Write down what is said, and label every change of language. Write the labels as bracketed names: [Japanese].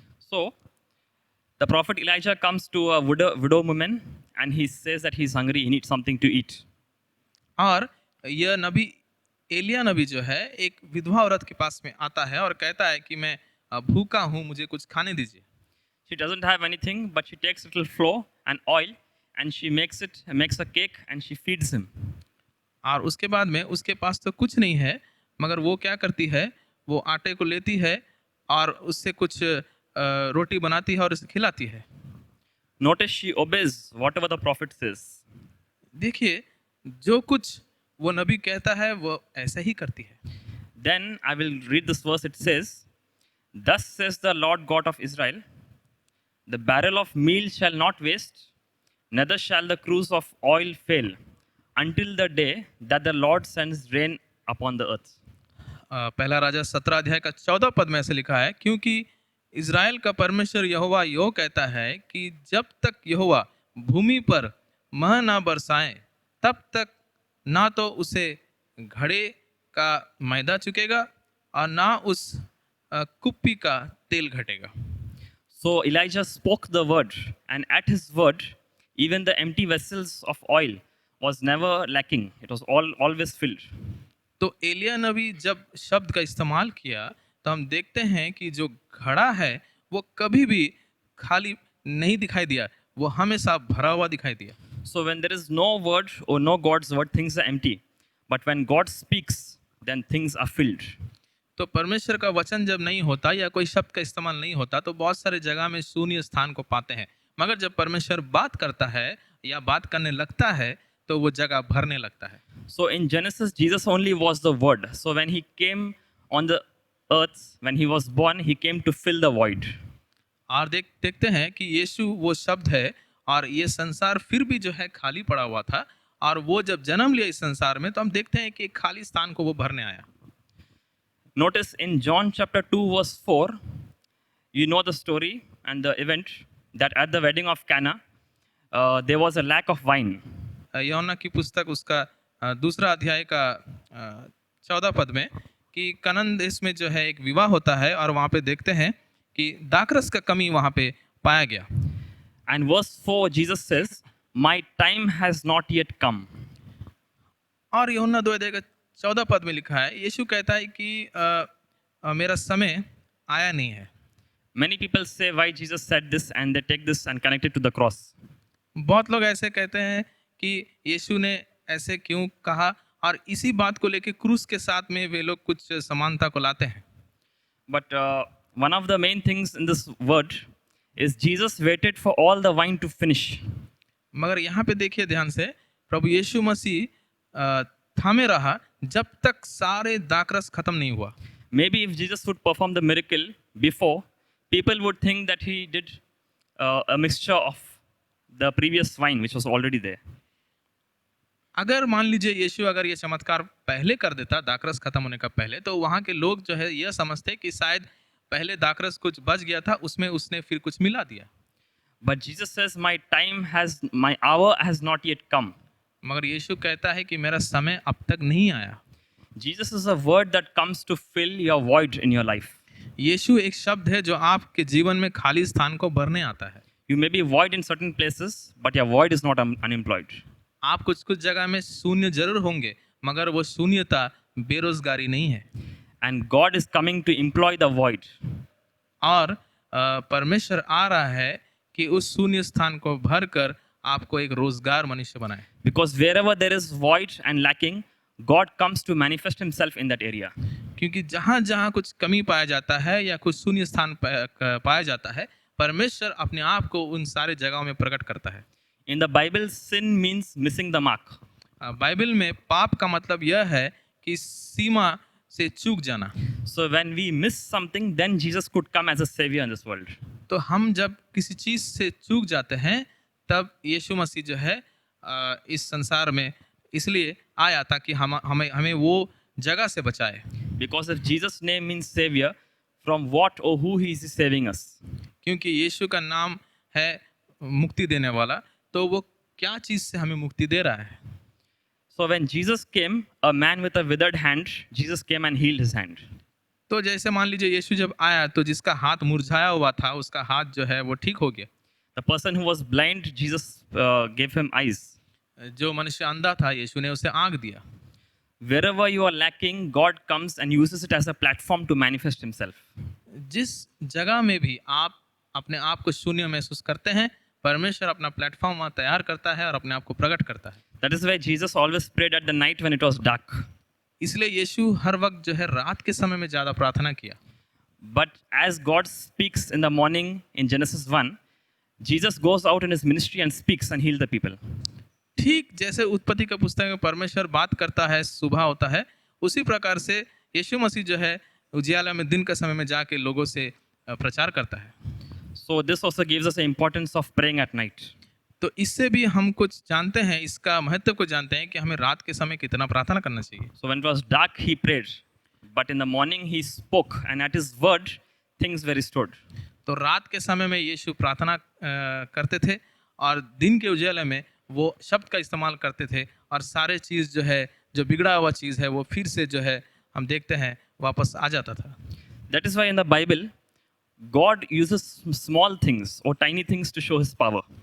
[English] So, the prophet Elijah comes to a widow woman and he says that he's hungry, he needs something to eat. [Hindi] और यह नबी एलिया नबी जो है एक विधवा औरत के पास में आता है और कहता है कि मैं भूखा हूँ, मुझे कुछ खाने दीजिए। [English] She doesn't have anything, but she takes little flour and oil and she makes a cake and she feeds him. [Hindi] और उसके बाद में उसके पास तो कुछ नहीं है, मगर वो क्या करती है, वो आटे को लेती है और उससे कुछ रोटी बनाती है और उसे खिलाती है। [English] Notice she obeys whatever the prophet says. [Hindi] देखिए जो कुछ वो नबी कहता है वो ऐसा ही करती है। [English] Then I will read this verse. It says, "Thus says the Lord God of Israel, the barrel of meal shall not waste, neither shall the cruse of oil fail, until the day that the Lord sends rain upon the earth." [Hindi] पहला राजा 17 अध्याय का 14 पद में ऐसे लिखा है, क्योंकि Israel का परमेश्वर यहोवा यो कहता है कि जब तक यहोवा भूमि पर मह ना बरसाए, तब तक ना तो उसे घड़े का मैदा चुकेगा और ना उस कुप्पी का तेल घटेगा। [English] So Elijah spoke the word, and at his word, even the empty vessels of oil was never lacking. It was always filled. [Hindi] तो एलिया नबी जब शब्द का इस्तेमाल किया तो हम देखते हैं कि जो घड़ा है वो कभी भी खाली नहीं दिखाई दिया, वो हमेशा भरा हुआ दिखाई दिया। [English] So when there is no word or no God's word, things are empty. But when God speaks, then things are filled. [Hindi] तो परमेश्वर का वचन जब नहीं होता या कोई शब्द का इस्तेमाल नहीं होता तो बहुत सारे जगह में शून्य स्थान को पाते हैं, मगर जब परमेश्वर बात करता है या बात करने लगता है तो वो जगह भरने लगता है। [English] So in Genesis, Jesus only was the word. So when he came on the earth, when he was born, he came to fill the void. [Hindi] और देखते हैं कि यीशु वो शब्द है और ये संसार फिर भी जो है खाली पड़ा हुआ था, और वो जब जन्म लिया इस संसार में तो हम देखते हैं कि एक खाली स्थान को वो भरने आया। [English] Notice in John chapter 2 verse 4, you know the story and the event that at the wedding of Cana, there was a lack of wine. [Hindi] यूहन्ना की पुस्तक उसका दूसरा अध्याय का 14 पद में कि कनान देश में जो है एक विवाह होता है और वहाँ पे देखते हैं कि दाखरस का कमी वहाँ पे पाया गया। [English] And verse 4, Jesus says, "My time has not yet come." [Hindi] और यूहन्ना 2 अध्याय का 14 पद में लिखा है, यीशु कहता है कि मेरा समय आया नहीं है। [English] Many people say why Jesus said this, and they take this and connect it to the cross. [Hindi] बहुत लोग ऐसे कहते हैं कि यीशु ने ऐसे क्यों कहा, और इसी बात को लेके क्रूस के साथ में वे लोग कुछ समानता को लाते हैं। [English] But one of the main things in this word is Jesus waited for all the wine to finish. [Hindi] मगर यहाँ पे देखिए ध्यान से, प्रभु यीशु मसीह थामे रहा जब तक सारे दाखरस खत्म नहीं हुआ। [English] Maybe if Jesus would perform the miracle before, people would think that he did a mixture of the previous wine which was already there. [Hindi] अगर मान लीजिए यीशु अगर ये चमत्कार पहले कर देता, दाखरस खत्म होने का पहले, तो वहाँ के लोग जो है यह समझते कि शायद पहले दाखरस कुछ बच गया था, उसमें उसने फिर कुछ मिला दिया। [English] But Jesus says, my hour has not yet come. [Hindi] मगर यीशु कहता है कि मेरा समय अब तक नहीं आया। [English] Jesus is a word that comes to fill your void in your life. [Hindi] यीशु एक शब्द है जो आपके जीवन में खाली स्थान को भरने आता है। [English] You may be void in certain places, but your void is not unemployed. [Hindi] आप कुछ जगह में शून्य जरूर होंगे, मगर वो शून्यता बेरोजगारी नहीं है। [English] And God is coming to employ the void. [Hindi] और परमेश्वर आ रहा है कि उस शून्य स्थान को भरकर आपको एक रोजगार मनुष्य बनाए। [English] Because wherever there is void and lacking, God comes to manifest himself in that area. [Hindi] क्योंकि जहाँ जहाँ कुछ कमी पाया जाता है या कुछ शून्य स्थान पाया जाता है, परमेश्वर अपने आप को उन सारे जगहों में प्रकट करता है। [English] In the Bible, sin means missing the mark. [Hindi] Bible में पाप का मतलब यह है कि सीमा से चूक जाना। [English] So when we miss something, then Jesus could come as a savior in this world. [Hindi] तो हम जब किसी चीज़ से चूक जाते हैं, तब यीशु मसीह जो है इस संसार में इसलिए आया ताकि हमें वो जगह से बचाए। [English] Because if Jesus' name means savior, from what or who he is saving us? [Hindi] क्योंकि यीशु का नाम है मुक्ति देने वाला, तो वो क्या चीज़ से हमें मुक्ति दे रहा है? [English] So when Jesus came, a man with a withered hand, Jesus came and healed his hand. [Hindi] तो जैसे मान लीजिए यीशु जब आया तो जिसका हाथ मुरझाया हुआ था, उसका हाथ जो है वो ठीक हो गया। [English] The person who was blind, Jesus gave him eyes. [Hindi] जो मनुष्य अंधा था, यीशु ने उसे आँख दिया। [English] Wherever you are lacking, God comes and uses it as a platform to manifest himself. [Hindi] जिस जगह में भी आप अपने आप को शून्य महसूस करते हैं, परमेश्वर अपना प्लेटफॉर्म वहाँ तैयार करता है और अपने आप को प्रकट करता है। [English] That is why Jesus always prayed at the night when it was dark. [Hindi] इसलिए यीशु हर वक्त जो है रात के समय में ज़्यादा प्रार्थना किया। [English] But as God speaks in the morning in Genesis 1, Jesus goes out in his ministry and speaks and heals the people. [Hindi] ठीक जैसे उत्पत्ति का पुस्तक में परमेश्वर बात करता है, सुबह होता है, उसी प्रकार से यीशु मसीह जो है उजियाला में दिन के समय में जाके लोगों से प्रचार करता है। [English] So this also gives us the importance of praying at night. [Hindi] तो इससे भी हम कुछ जानते हैं, इसका महत्व को जानते हैं कि हमें रात के समय कितना प्रार्थना करना चाहिए। [English] So when it was dark, he prayed, but in the morning he spoke, and at his word, things were restored. [Hindi] तो रात के समय में यीशु प्रार्थना करते थे और दिन के उजाले में वो शब्द का इस्तेमाल करते थे और सारे चीज़ जो है, जो बिगड़ा हुआ चीज़ है, वो फिर से जो है हम देखते हैं वापस आ जाता था। [English] That is why in the Bible, God uses small things or tiny things to show his power.